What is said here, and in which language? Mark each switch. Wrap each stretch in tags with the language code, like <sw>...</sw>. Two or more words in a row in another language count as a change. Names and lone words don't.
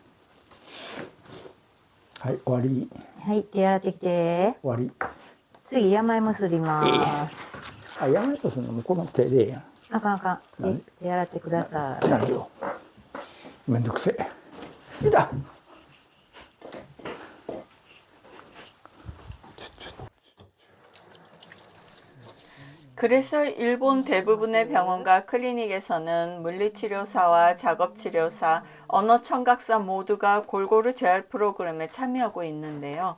<ja>はい終わり。はい、手洗ってきて。終わり。次、山芋すります。あやめとするのもこの手でええやん。あかんあかん。手洗ってください。なんでよ。めんどくせえ。いた。</ja> <ko>그래서 일본 대부분의 병원과 클리닉에서는 물리치료사와 작업치료사, 언어청각사 모두가 골고루 재활 프로그램에 참여하고 있는데요.</ko>